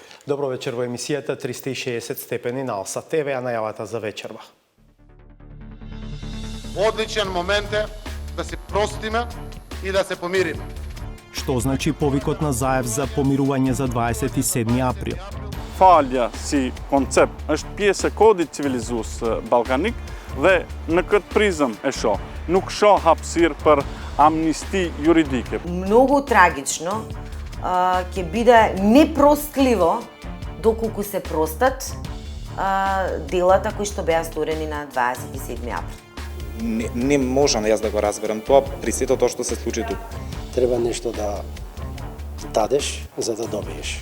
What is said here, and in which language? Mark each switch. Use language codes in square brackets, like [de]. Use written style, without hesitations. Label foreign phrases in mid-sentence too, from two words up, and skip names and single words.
[mk] Добро вечер во емисијата 360 степени на Алса ТВ, а најавата за вечерва. Одличен момент е да се простиме и да се помириме. Што значи повикот на Заев за помирување за 27 април? [sq] Falja si koncept është pjesë e kodit civilizues ballkanik dhe në këtë prizëm e shoh. Nuk shoh hapësirë për amnisti juridike. [mk] Многу трагично ќе биде непростливо доколку се простат делата кои што беа сторени на 27 април. Не можам јас да го разберам тоа при сето тоа што се случи тук. Треба нешто да дадеш за да добиеш.